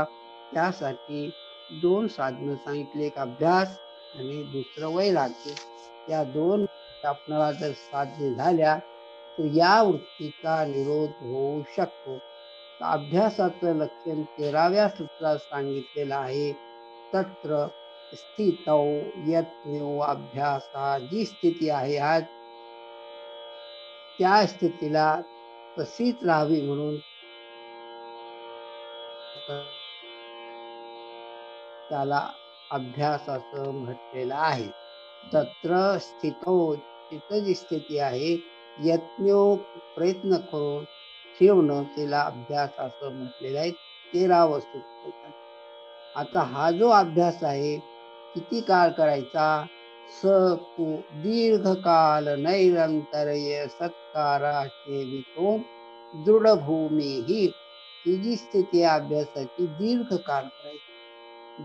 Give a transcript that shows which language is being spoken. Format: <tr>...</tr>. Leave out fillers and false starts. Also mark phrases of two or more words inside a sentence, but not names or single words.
<mr>त्यासाठी 2 साधनं सांगितली. एक अभ्यास आणि दुसरं वैराग्य. या 2 आपणाला जर साध्य झाल्या तर या वृत्तीचा निरोध होऊ शकतो. अभ्यासाचं लक्षण 13व्या सूत्रात सांगितलेलं आहे.</mr> <sa>तत्र स्थितौ यत्नो अभ्यासा,</sa> <mr>जी स्थिती आहे आज त्या स्थितीला तशीच राहावी म्हणून त्याला अभ्यास असं म्हटलेलं आहे.</mr> <sa>तत्र स्थितो,</sa> <mr>तिथं जी स्थिती आहे, यत्नो प्रयत्न करून ठेवणं, तिला अभ्यास असं म्हटलेलं आहे. 13वं सूत्र. आता हा जो अभ्यास आहे किती काळ करायचा?</mr> <sa>स तू दीर्घकाल नैरंतर्य सत्काराचे वितो दृढभूमी,</sa> <mr>ही जी स्थिती आहे अभ्यासाची, दीर्घकाळ करायची.</mr>